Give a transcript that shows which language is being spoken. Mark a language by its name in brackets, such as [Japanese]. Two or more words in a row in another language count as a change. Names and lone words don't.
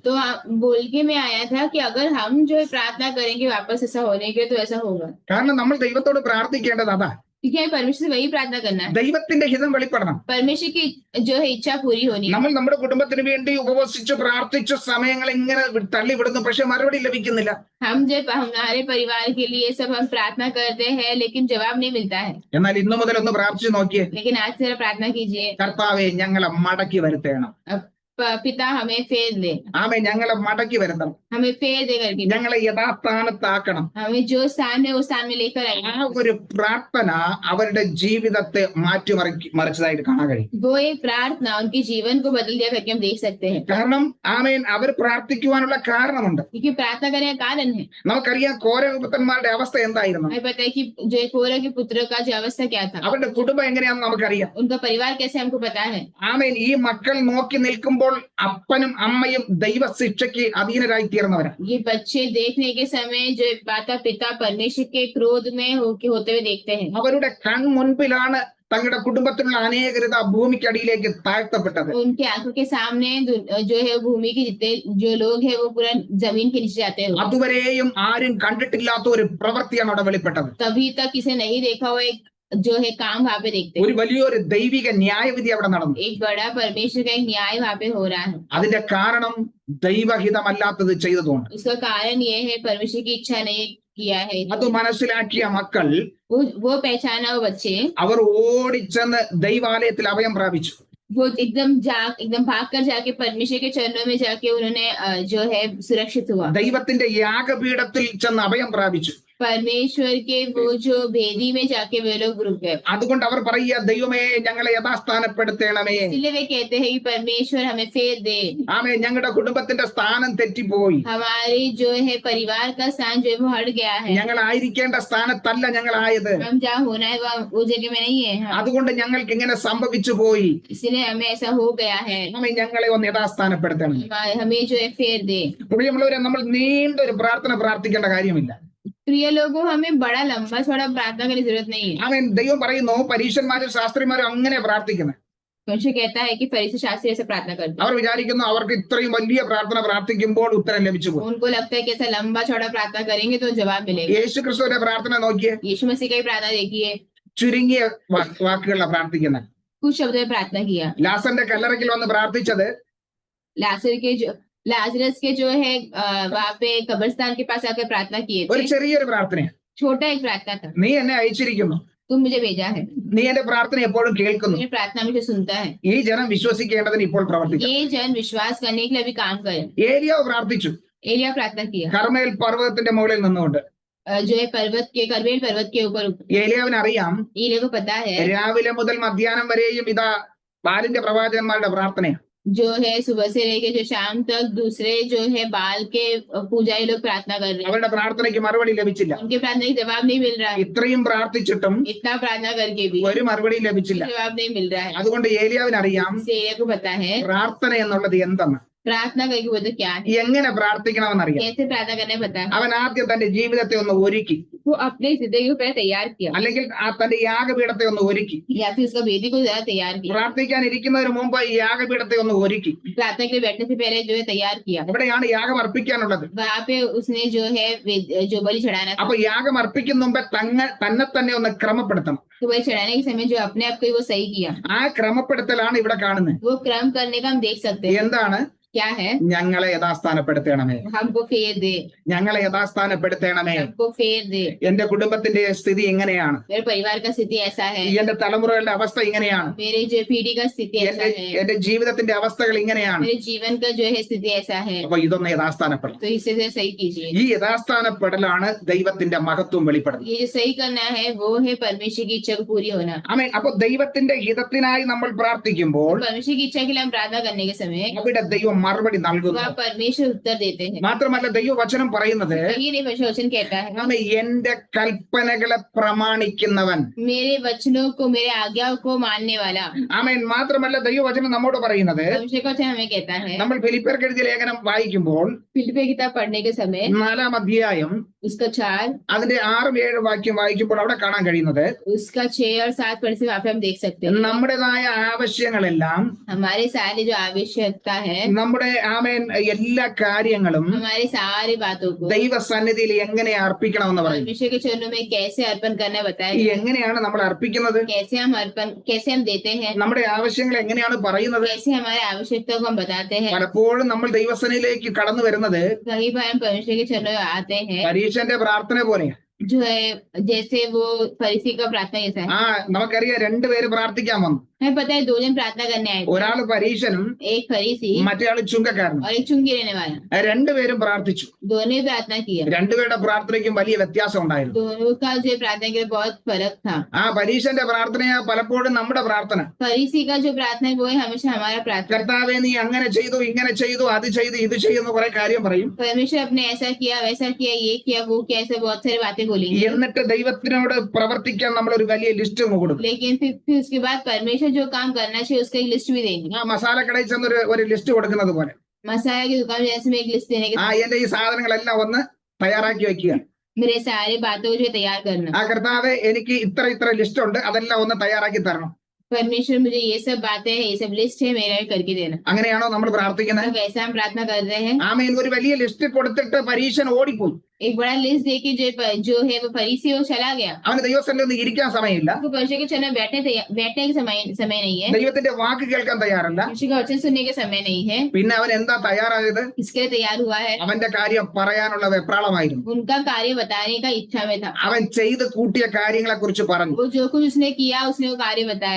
[Hindi] तो बोल के मैं आया था कि अगर हम जो है प्रार्थना करेंगे वापस ऐसा होने के, तो ऐसा होगा। [Malayalam] കാരണം നമ്മൾ ദൈവത്തോട് പ്രാർത്ഥിക്കേണ്ടത് അതാ, [Hindi] क्योंकि हमें परमेश्वर से वही प्रार्थना करना है, [Malayalam] ദൈവത്തിന്റെ ഹിതം വെളിപ്പെടണം. [Hindi] परमेश्वर की जो है इच्छा पूरी होनी है। [Malayalam] നമ്മൾ നമ്മുടെ കുടുംബത്തിന് വേണ്ടി ഉപവസിച്ചു പ്രാർത്ഥിച്ചു സമയങ്ങൾ ഇങ്ങനെ തള്ളിവിടുന്നു, പക്ഷെ മറുപടി ലഭിക്കുന്നില്ല. [Hindi] हम जब हमारे परिवार के लिए सब हम प्रार्थना करते हैं लेकिन जवाब नहीं मिलता है। [Malayalam] എന്നാൽ ഇന്നു മുതൽ ഒന്ന് പ്രാർത്ഥിച്ചു നോക്കിയേ, [Hindi] लेकिन आज से प्रार्थना कीजिए, [Malayalam] കർത്താവെ ഞങ്ങളെ മടക്കി വരുത്തണം. [Hindi] पिता हमें फेर दे, [Malayalam] ഞങ്ങളെ മടക്കി വരുത്തണം, [Hindi] हमें फेर दे करके [Malayalam] ഞങ്ങളെ യഥാസ്ഥാനത്താക്കണം. [Hindi] हमें जो स्थान है उस स्थान में लेकर [Malayalam] ആ [Hindi] आएंगे। [Malayalam] ഒരു പ്രാർത്ഥന അവരുടെ ജീവിതത്തെ മാറ്റിമറിച്ചതായിട്ട് കാണാൻ കഴിയും. [Hindi] वो एक प्रार्थना उनके जीवन को बदल दिया करके हम देख सकते हैं। [Malayalam] കാരണം അവർ പ്രാർത്ഥിക്കുവാനുള്ള കാരണമുണ്ട്. [Hindi] क्योंकि प्रार्थना करने का कारण है। [Malayalam] നമുക്കറിയാം കോരഹപുത്രന്മാരുടെ അവസ്ഥ എന്തായിരുന്നു. [Hindi] हमें पता है कि जो कोरह के पुत्र का जो अवस्था क्या था, [Malayalam] അവരുടെ കുടുംബം എങ്ങനെയാണെന്ന് നമുക്കറിയാം. [Hindi] उनका परिवार कैसे हमको पता है। [Malayalam] ഈ मक्कल നോക്കി നിൽക്കുമ്പോൾ അപ്പനും അമ്മയും ദൈവശിക്ഷയ്ക്ക് അധീനരായി തീർന്നവരാ. [Hindi] ये बच्चे देखने के समय जो माता पिता परमेश्वर के क्रोध में होते हुए देखते हैं। [Malayalam] അവരുടെ കൺമുൻപിലാണ് തങ്ങളുടെ കുടുംബത്തിലുള്ള അനേകരുത ഭൂമിക്കടിയിലേക്ക് താഴ്ത്തപ്പെട്ടത്. [Hindi] उनके आंखों के सामने जो है भूमि के जितने जो लोग हैं वो पूरा जमीन के नीचे जाते हैं। [Malayalam] അതുവരെയും ആരും കണ്ടിട്ടില്ലാത്ത ഒരു പ്രവൃത്തിയാണ് അവിടെ വെളിപ്പെട്ടത്. [Hindi] तभी तक किसे नहीं देखा हुआ एक जो है काम वहां पे देखते [Malayalam] ഒരു [Hindi] हैं। [Malayalam] വലിയൊരു ദൈവിക ന്യായവിധി അവിടെ നടന്നു. [Hindi] एक बड़ा परमेश्वर का एक न्याय वहां पे हो रहा है। [Malayalam] അതിന്റെ കാരണം ദൈവഹിതമല്ലാത്തത് ചെയ്തതുകൊണ്ട്. [Hindi] उसका कारण ये है परमेश्वर की इच्छा नहीं किया है। [Malayalam] അത് മനസ്സിലാക്കിയ മക്കൾ [Hindi] वो पहचाना वो बच्चे, [Malayalam] അവർ ഓടിച്ചെന്ന് ദൈവാലയത്തിൽ അഭയം പ്രാപിച്ചു. [Hindi] वो एकदम भाग कर जाके परमेश्वर के चरणों में जाके उन्होंने जो है सुरक्षित हुआ। [Malayalam] ദൈവത്തിന്റെ യാഗപീഠത്തിൽ ചെന്ന് അഭയം പ്രാപിച്ചു. [Hindi] परमेश्वर के वो जो भेदी में जाके वे लोग रुक गए। [Malayalam] അതുകൊണ്ട് അവർ പറയുക, ദൈവമേ ഞങ്ങളെ യഥാസ്ഥാനപ്പെടുത്തണമേ. [Hindi] इसलिए वे कहते हैं कि परमेश्वर हमें फेर दे। [Malayalam] ആമേ, ഞങ്ങളുടെ കുടുംബത്തിന്റെ സ്ഥാനം തെറ്റിപ്പോയി. [Hindi] हमारी जो है परिवार का स्थान जो है वो हट गया है। [Malayalam] ഞങ്ങൾ ആയിരിക്കേണ്ട സ്ഥാനത്തല്ല ഞങ്ങളായത്. [Hindi] हम जहाँ होना है वो जगह में नहीं है। [Malayalam] അതുകൊണ്ട് ഞങ്ങൾക്ക് ഇങ്ങനെ സംഭവിച്ചു പോയി. [Hindi] इसलिए हमें ऐसा हो गया है। [Malayalam] ആമേ, ഞങ്ങളെ ഒന്ന് യഥാസ്ഥാനപ്പെടുത്തണം. [Hindi] हमें जो है फेर दे। [Malayalam] പ്രിയമുള്ളവരെ, നമ്മൾ നീണ്ട ഒരു പ്രാർത്ഥന പ്രാർത്ഥിക്കേണ്ട കാര്യമില്ല. [Hindi] प्रिय लोगों, हमें बड़ा लंबा थोड़ा प्रार्थना करने की जरूरत नहीं है। [Malayalam] ആമേൻ. ദൈവം പറയുന്നു, പരീശന്മാരും ശാസ്ത്രിമാരും അങ്ങനെ പ്രാർത്ഥിക്കുന്നത്. [Hindi] परमेश्वर कहता है कि फरीसी शास्त्री ऐसे प्रार्थना करते [Malayalam] അവർ വിചാരിക്കുന്നു അവർക്ക് ഇത്രയും വലിയ പ്രാർത്ഥന പ്രാർത്ഥിക്കുമ്പോൾ ഉത്തരം ലഭിച്ചു [Hindi] हैं। [Malayalam] പോകും. [Hindi] उनको लगता है कि ऐसा लंबा चौड़ा प्रार्थना करेंगे तो जवाब मिलेगा। [Malayalam] യേശു ക്രിസ്തുവിന്റെ പ്രാർത്ഥന നോക്കിയേ. [Hindi] यीशु मसीह का ही प्रार्थना देखिए, [Malayalam] ചുരുങ്ങിയ വാക്കുകളിലാണ് പ്രാർത്ഥിക്കുന്നത്. [Hindi] कुछ शब्दों में प्रार्थना किया। [Malayalam] ലാസറിന്റെ കല്ലറയ്ക്കൽ വന്ന് പ്രാർത്ഥിച്ചത് [Hindi] लाजरस के जो है वहाँ पे कब्रिस्तान के पास आकर प्रार्थना किए [Malayalam] ഒരു [Hindi] थे। [Malayalam] ചെറിയൊരു പ്രാർത്ഥനയാണ്. [Hindi] छोटा एक प्रार्थना था, [Malayalam] നീ എന്നെ അയച്ചിരിക്കുന്നു, [Hindi] तुम मुझे भेजा है, [Malayalam] നീ എന്റെ പ്രാർത്ഥന എപ്പോഴും കേൾക്കുന്നു. [Hindi] मेरी प्रार्थना मुझे सुनता है। [Malayalam] ഈ ജനം വിശ്വസിക്കേണ്ടതിന് ഇപ്പോൾ പ്രവർത്തിക്കും. [Hindi] ये जन विश्वास करने के लिए अभी काम करें। [Malayalam] ഏലിയാവ് പ്രാർത്ഥിച്ചു [Hindi] एलिया प्रार्थना किया, [Malayalam] കർമ്മേൽ പർവ്വതത്തിന്റെ മുകളിൽ നിന്നുകൊണ്ട്. [Hindi] जो है करमेल पर्वत के ऊपर। [Malayalam] ഏലിയാവിന് അറിയാം, [Hindi] एलिया को पता है [Malayalam] രാവിലെ മുതൽ മധ്യാഹ്നം വരെയും ഇതാ ബാലിന്റെ പ്രവാചകന്മാരുടെ പ്രാർത്ഥനയാണ്. [Hindi] जो है सुबह से लेके जो शाम तक दूसरे जो है बाल के पूजारी लोग प्रार्थना कर रहे हैं। [Malayalam] അവരുടെ പ്രാർത്ഥനയ്ക്ക് മറുപടി ലഭിച്ചില്ല. [Hindi] उनके प्रार्थना का जवाब नहीं मिल रहा है। [Malayalam] ഇത്രയും പ്രാർത്ഥിച്ചിട്ടും [Hindi] इतना प्रार्थना करके भी [Malayalam] ഒരു മറുപടിയും ലഭിച്ചില്ല. [Hindi] जवाब नहीं मिल रहा है। [Malayalam] അതുകൊണ്ട് ഏലിയാവിന് അറിയാം [Hindi] इससे एलिया को पता है [Malayalam] പ്രാർത്ഥന എന്നുള്ളത് എന്തെന്ന്, [Hindi] प्रार्थना करके वो तो क्या है, [Malayalam] എങ്ങനെ പ്രാർത്ഥിക്കണമെന്നറിയാം. [Hindi] कैसे प्रार्थना करना है पता है। [Malayalam] അവൻ ആദ്യം തന്റെ ജീവിതത്തെ ഒന്ന് ഒരുക്കി, [Hindi] वो अपने जिंदगी को पहले तैयार किया, [Malayalam] അല്ലെങ്കിൽ തന്റെ യാഗപീഠത്തെ ഒന്ന് ഒരുക്കി. [Hindi] या फिर उसका वेदी को ज्यादा तैयार किया। [Malayalam] പ്രാർത്ഥിക്കാൻ ഇരിക്കുന്നതിന് മുമ്പ് ഈ യാഗപീഠത്തെ ഒന്ന് ഒരുക്കി. [Hindi] प्रार्थना के लिए बैठने से पहले जो है तैयार किया। [Malayalam] അവിടെയാണ് യാഗം അർപ്പിക്കാനുള്ളത്. [Hindi] वहां पे उसने जो है जो बलि चढ़ाना था, [Malayalam] അപ്പൊ യാഗം അർപ്പിക്കുന്ന മുമ്പേ തന്നെ തന്നെ ഒന്ന് ക്രമപ്പെടുത്തണം. [Hindi] तो बलि चढ़ाने के समय जो अपने आप को ही वो सही किया। [Malayalam] ആ ക്രമപ്പെടുത്തലാണ് ഇവിടെ കാണുന്നത്. [Hindi] वो क्रम करने का हम देख सकते हैं। [Malayalam] എന്താണ്? [Hindi] क्या है? [Malayalam] ഞങ്ങളെ യഥാസ്ഥാനപ്പെടുത്തണമേ, [Hindi] हमको फेर दे, [Malayalam] ഞങ്ങളെ യഥാസ്ഥാനപ്പെടുത്തണമേ. [Hindi] हमको फेर दे। [Malayalam] എന്റെ കുടുംബത്തിന്റെ സ്ഥിതി ഇങ്ങനെയാണ്, [Hindi] मेरे परिवार का स्थिति ऐसा है, [Malayalam] എന്റെ തലമുറകളുടെ അവസ്ഥ ഇങ്ങനെയാണ്, [Hindi] मेरे जो पीढ़ी का स्थिति ऐसा है, [Malayalam] എന്റെ ജീവിതത്തിന്റെ അവസ്ഥകൾ ഇങ്ങനെയാണ്. [Hindi] मेरे जीवन का जो है स्थिति ऐसा है, [Malayalam] അപ്പൊ ഇതൊന്ന് യഥാസ്ഥാനപ്പെടണം. [Hindi] तो इसे से सही कीजिए। [Malayalam] ഈ യഥാസ്ഥാനപ്പെടലാണ് ദൈവത്തിന്റെ മഹത്വം വെളിപ്പെടുന്നത്. [Hindi] ये जो सही करना है वो है परमेश्वर की इच्छा को पूरी होना। [Malayalam] ആമേൻ. അപ്പൊ ദൈവത്തിന്റെ ഹിതത്തിനായി നമ്മൾ പ്രാർത്ഥിക്കുമ്പോൾ [Hindi] परमेश्वर की इच्छा के लिए हम प्रार्थना करने के समय [Malayalam] അവിടെ ദൈവം മറുപടി നൽകുന്നു. [Hindi] वह परमेश्वर उत्तर देते हैं। [Malayalam] മാത്രമല്ല ദൈവവചനം പറയുന്നത്, [Hindi] ये नहीं परमेश्वर वचन कहता है, [Malayalam] ആമേൻ, എന്റെ കൽപ്പനകളെ പ്രമാണിക്കുന്നവൻ. [Hindi] मेरे वचनों को, मेरे आज्ञाओं को मानने वाला। [Malayalam] ആമേൻ. മാത്രമല്ല ദൈവവചനം നമ്മോട് പറയുന്നത്, [Hindi] परमेश्वर का वचन हमें कहता है, [Malayalam] നമ്മൾ ഫിലിപ്പിയർക്ക് എഴുതിയ ലേഖനം വായിക്കുമ്പോൾ [Hindi] फिलिप्पियों की किताब पढ़ने के समय [Malayalam] 4-ാം അധ്യായം [Hindi] उसका 4, [Malayalam] അതിന്റെ 6-7 വാക്യം വായിക്കുമ്പോൾ അവിടെ കാണാൻ കഴിയുന്നത്, [Hindi] उसका 6 और 7 पढ़ से वहां पे हम देख सकते हैं [Malayalam] നമ്മുടേതായ ആവശ്യങ്ങളെല്ലാം, [Hindi] हमारे सारे जो आवश्यकता है, [Malayalam] നമ്മുടെ ആമേൻ എല്ലാ കാര്യങ്ങളും [Hindi] हमारे सारी बातों को [Malayalam] ദൈവസന്നിധിയിൽ എങ്ങനെ അർപ്പിക്കണമെന്ന് പറയും. [Hindi] परमेश्वर के चरणों में कैसे अर्पण करना बताया गया है। [Malayalam] എങ്ങനെയാണ് നമ്മൾ അർപ്പിക്കുന്നത്? [Hindi] कैसे हम देते हैं, [Malayalam] നമ്മുടെ ആവശ്യങ്ങൾ എങ്ങനെയാണ് പറയുന്നത്? [Hindi] कैसे हमारे आवश्यकता को हम बताते हैं। [Malayalam] പലപ്പോഴും നമ്മൾ ദൈവസന്നിധിയിലേക്ക് കടന്നു വരുന്നത് [Hindi] कई बार हम परमेश्वर के चरणों में आते हैं [Malayalam] പരീക്ഷന്റെ പ്രാർത്ഥന പോലെയാണ്. [Hindi] जो है जैसे वो फरीसी का प्रार्थना जैसा है। [Malayalam] ആ നമുക്കറിയാം, രണ്ടുപേര് പ്രാർത്ഥിക്കാൻ വന്നു. [Hindi] हमें पता है 2 जन प्रार्थना करने आए थे, [Malayalam] ഒരാള് പരീശനും [Hindi] एक फरीसी [Malayalam] മറ്റേയാള് ചുങ്കക്കാരനും. [Hindi] और एक चुंगी रहने वाला। [Malayalam] രണ്ടുപേരും പ്രാർത്ഥിച്ചു. [Hindi] दोनों ने प्रार्थना किया। [Malayalam] രണ്ടുപേരുടെ പ്രാർത്ഥനയ്ക്കും വലിയ വ്യത്യാസം ഉണ്ടായിരുന്നു. [Hindi] दोनों का जो प्रार्थना के लिए बहुत फर्क था। [Malayalam] ആ പരീശന്റെ പ്രാർത്ഥനയാ പലപ്പോഴും നമ്മുടെ പ്രാർത്ഥന. [Hindi] फरीसी का जो प्रार्थना है वो है हमेशा हमारा प्रार्थना। [Malayalam] കർത്താവേ നീ അങ്ങനെ ചെയ്തു, ഇങ്ങനെ ചെയ്തു, അത് ചെയ്തു, ഇത് ചെയ്യുന്ന കുറെ കാര്യം പറയും. [Hindi] परमेश्वर अपने ऐसा किया, वैसा किया, ये किया, वो किया, ऐसे बहुत सारी बातें बोलेंगे। [Malayalam] എന്നിട്ട് ദൈവത്തിനോട് പ്രവർത്തിക്കാൻ നമ്മൾ ഒരു വലിയ ലിസ്റ്റ് കൊടുക്കും. [Hindi] लेकिन फिर उसके बाद परमेश्वर जो काम करना चाहिए उसका एक लिस्ट भी देंगे। [Malayalam] ആ മസാലക്കടയിൽ ചെന്ന് ഒരു ലിസ്റ്റ് കൊടുക്കുന്നത് പോലെ, [Hindi] मसाला की दुकान में जैसे में एक लिस्ट देने के [Malayalam] എന്റെ ഈ സാധനങ്ങളെല്ലാം ഒന്ന് തയ്യാറാക്കി വെക്കുക. [Hindi] मेरे सारे बातों को जो तैयार करना। [Malayalam] കർത്താവേ എനിക്ക് ഇത്ര ലിസ്റ്റ് ഉണ്ട്, അതെല്ലാം ഒന്ന് തയ്യാറാക്കി തരണം. [Hindi] परमेश्वर मुझे ये सब बातें है, ये सब लिस्ट है, मेरा करके देना। [Malayalam] അങ്ങനെയാണോ നമ്മൾ പ്രാർത്ഥിക്കുന്നത്? [Hindi] तो वैसा हम प्रार्थना कर रहे हैं। [Malayalam] ആമേൻ. ഒരു വലിയ ലിസ്റ്റ് കൊടുത്തിട്ട് പരീശൻ ഓടിപ്പോയി. [Hindi] एक बड़ा लिस्ट दे के जो है वो फरीसी वो चला गया। [Malayalam] അവന് ദൈവസന്നിധിയിൽ ഒന്ന് ഇരിക്കാൻ സമയമില്ല, [Hindi] उसको परमेश्वर के चरण में बैठने के समय नहीं है, [Malayalam] ദൈവത്തിന്റെ വാക്ക് കേൾക്കാൻ തയ്യാറല്ല. [Hindi] परमेश्वर का वचन सुनने के समय नहीं है। [Malayalam] പിന്നെ അവൻ എന്താ തയ്യാറായത്? [Hindi] इसके लिए तैयार हुआ है, [Malayalam] അവന്റെ കാര്യം പറയാനുള്ള വെപ്രാളമായിരുന്നു. [Hindi] उनका कार्य बताने का इच्छा में था। [Malayalam] അവൻ ചെയ്ത് കൂട്ടിയ കാര്യങ്ങളെ കുറിച്ച് പറഞ്ഞു. [Hindi] वो जो कुछ उसने किया उसने वो कार्य बताया।